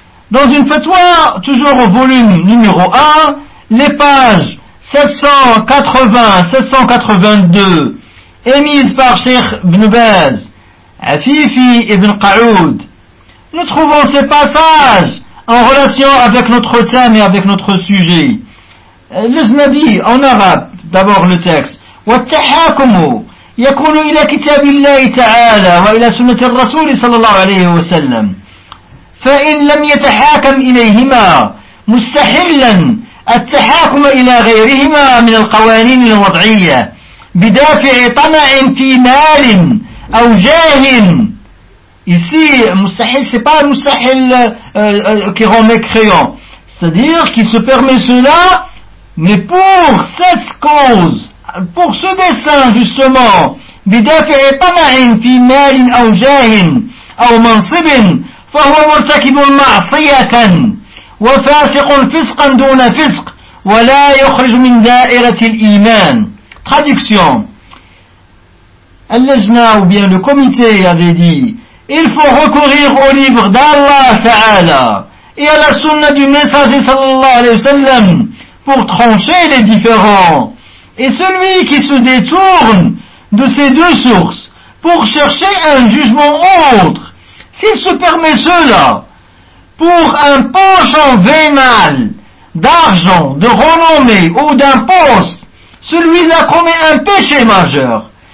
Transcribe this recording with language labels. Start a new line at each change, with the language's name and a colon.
French: Dans une fatwa, toujours au volume numéro 1, les pages 780-782, émises par Cheikh Ibn Baz, Afifi Ibn Qa'oud. Nous trouvons ces passages en relation avec notre thème et avec notre sujet. Al-Lajna dit en arabe, d'abord le texte,
Arabic: « وَالتَّحَاكُمُ » يكون إلى كتاب الله تعالى وإلى سنة الرسول صلى الله عليه وسلم فإن لم يتحاكم إليهما مستحلا التحاكم إلى غيرهما من القوانين الوضعية بدافع طمع في مال أو جاه
French: ici
Arabic: مستحل
French: c'est pas
Arabic: مستحل
French: qui rend mécréant, c'est-à-dire qui se permet cela mais pour cette cause, pour ce dessin justement,
Arabic: بدافع طمع في مال أو جاه أو منصب فهو مرتكب معصية وفاسق فسقا دون فسق ولا يخرج من دائرة الإيمان.
French: Traduction. اللجنة ou bien le comité avait dit, il faut recourir au livre d'Allah Ta'ala et à la sunna du messager sallallahu alayhi wa sallam pour trancher les différends. Et celui qui se détourne de ces deux sources pour chercher un jugement autre, s'il se permet cela pour un penchant vénal d'argent, de renommée ou d'un poste, celui-là commet un péché majeur.